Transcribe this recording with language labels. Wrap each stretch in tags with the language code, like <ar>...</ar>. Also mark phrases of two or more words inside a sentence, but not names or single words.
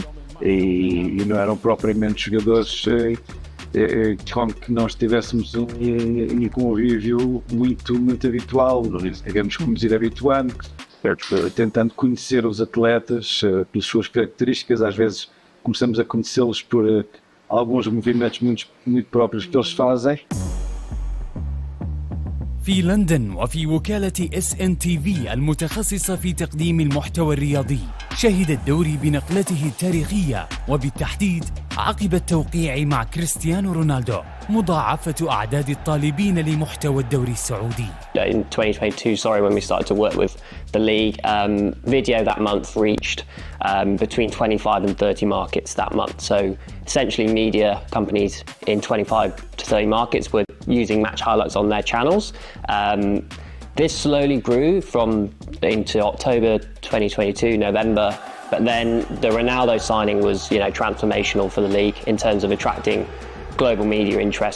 <pt>E não eram propriamente jogadores como que nós tivéssemos um convívio muito habitual, digamos como nos ir habituando. Tentando conhecer os atletas pelas suas características, às vezes começamos a conhecê-los por alguns movimentos muito próprios que eles fazem.</pt> <ar>في لندن وفي وكالة SNTV المتخصصة في تقديم المحتوى الرياضي شهد الدوري بنقلته التاريخية وبالتحديد عقب التوقيع مع كريستيانو رونالدو مضاعفة أعداد الطالبين لمحتوى الدوري السعودي.</ar> <en>In 2022, when we started to work with the league, video that month reached between 25 and 30 markets that month. So essentially media companies in 25 to 30 markets were using match highlights on their channels. This slowly grew into October 2022, November, but then the Ronaldo signing was, transformational for the league in terms of attracting global media interest.</en>